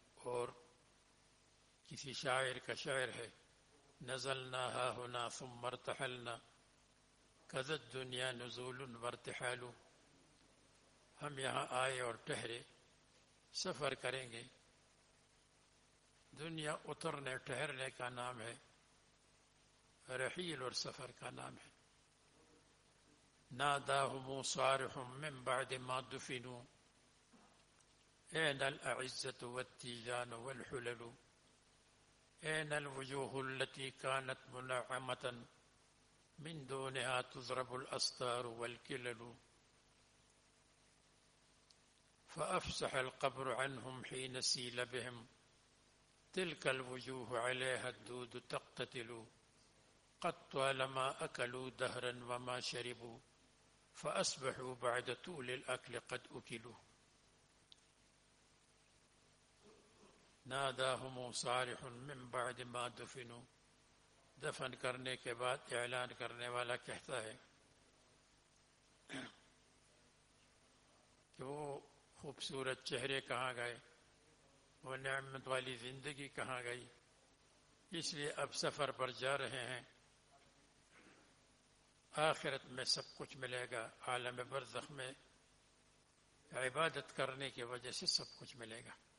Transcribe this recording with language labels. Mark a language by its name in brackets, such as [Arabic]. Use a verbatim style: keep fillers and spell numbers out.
[Urdu] اور کسی شاعر کا شعر ہے، [Arabic] نزلنا ہا ہنا ثم ارتحلنا قضت دنیا نزول وارتحال. [Urdu] ہم یہاں آئے اور ٹھہرے، سفر کریں گے. دنیا اترنے ٹھہرنے کا نام ہے، رحیل اور سفر کا نام ہے. [Arabic] ناداہم صارحم من بعد ما دفنوا أين الأعزة والتيجان والحلل أين الوجوه التي كانت منعمة من دونها تضرب الأستار والكلل فأفسح القبر عنهم حين سيل بهم تلك الوجوه عليها الدود تقتتل قد طالما أكلوا دهرا وما شربوا فأصبحوا بعد طول الأكل قد أكلوا ناداہم صارح من بعد ما دفنوا. [Urdu] دفن کرنے کے بعد اعلان کرنے والا کہتا ہے کہ وہ خوبصورت چہرے کہاں گئے، وہ نعمت والی زندگی کہاں گئی، اس لیے اب سفر پر جا رہے ہیں، آخرت میں سب کچھ ملے گا، عالم برزخ میں عبادت کرنے کی وجہ سے سب کچھ ملے گا۔